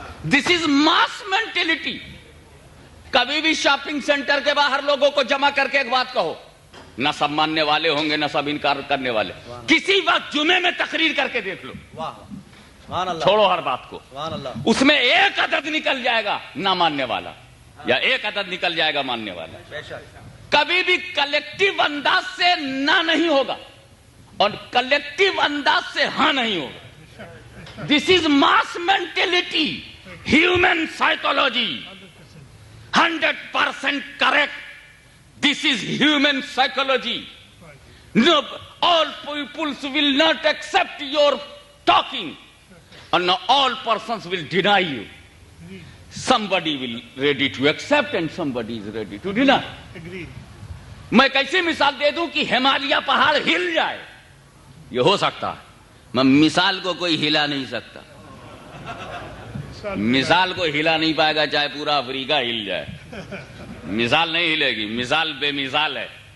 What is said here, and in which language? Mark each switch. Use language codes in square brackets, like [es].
[en] This is mass mentality. [hi] कभी भी shopping centre के बाहर लोगों को जमा करके एक बात कहो, न सब मानने वाले होंगे न सब इनकार करने वाले, किसी वक्त जुमे में तकरीर करके देख लो, छोड़ो हर बात को, उसमें एक अदद निकल जाएगा ना मानने वाला, या एक अदद निकल जाएगा मानने वाला। कभी भी कलेक्टिव अंदाज से ना नहीं होगा और कलेक्टिव अंदाज से हाँ नहीं होगा। [en] This is mass mentality, human psychology, 100% correct. This is human psychology. No, all peoples will not accept your talking, and no, all persons will deny you. Somebody will ready to accept and somebody is ready to deny. Agreed. [hi] मैं कैसे मिसाल दे दूं कि हिमालय पहाड़ हिल जाए, ये हो सकता है, मैं मिसाल को कोई हिला नहीं सकता, मिसाल को हिला नहीं पाएगा चाहे पूरा अफ्रीका हिल जाए, मिसाल नहीं हिलेगी, मिसाल बेमिसाल है।